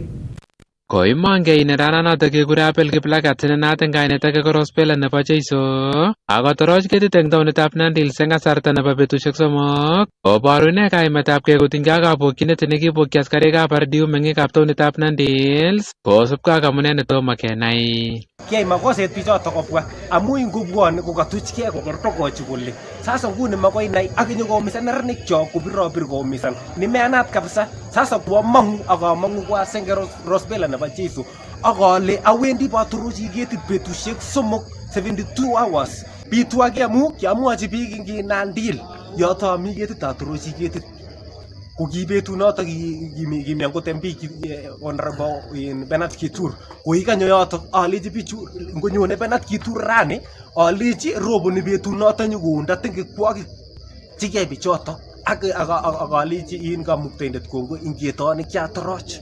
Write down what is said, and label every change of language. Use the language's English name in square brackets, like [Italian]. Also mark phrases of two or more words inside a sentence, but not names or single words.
[Kalenjin] Koimongei nerananoto kekure Abel Kiplagat nenat eng kainet ake ko Rospela nebo Jeiso akotoroch ketit eng taonitab Nandi Hills eng kasarta nebo betusiek 3 koboru ine kaimetabkei kotinygei ak kabokyinet nekibokyi askarikab RDU meng'ikab taonitab Nandi Hills kosubkei ak amune netomo kenai. Kiyai makoset bichoto kobwa amu ingobwoni kokatuchkei kokertokochi kole sasa nguni makoi nai akinye koumisan neranik chok kopirobir koumisan nimeanat kabisa. Sasa koamangu akamangu kwa senge Rospela nebo Jeiso akale awendi baturochi ketit betusiek 72 hours bitu age amu kiamwochi biik ing Nandi Hills yoto ami ketit aturochi ketit ko ki betunoto kimi kotem biik honorable Bernard Kitur ko ikanyo yoto alechi bichu ngonyone Bernard Kitur rani alechi roboni betunoto nyikounda tengekwokik chikei bichoto ak alechi in kamuktaindet kongo ingetonik chatoroch.